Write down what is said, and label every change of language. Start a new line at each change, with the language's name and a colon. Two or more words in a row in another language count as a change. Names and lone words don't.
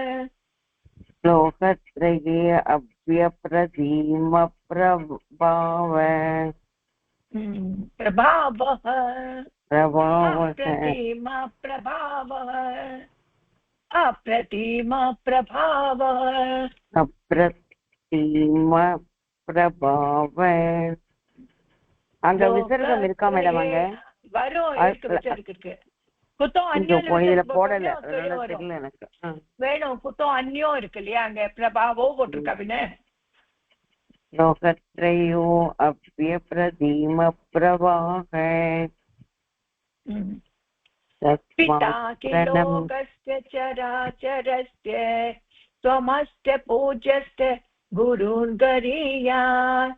Sanskrit: लोकत्रये अभ्यप्रतिमप्रभावः. प्रभावः अप्रतिमप्रभावः.
Tamil: அங்க விசர்க்கம் இருக்கா மேடம்? அங்க வரும். இருக்கு. குத்தம் இதுல போடல, தெரியல எனக்கு. வேணும். குத்தம் அந்நியம் இருக்கு இல்லையா, அங்க பிரபாவோ போட்டிருக்கா. பின்ன
Sanskrit: लोकत्रयो अभ्यप्रतिमप्रभावः. पितासि लोकस्य चराचरस्य त्वमस्य पूज्यस्य गुरून् गरीयान्.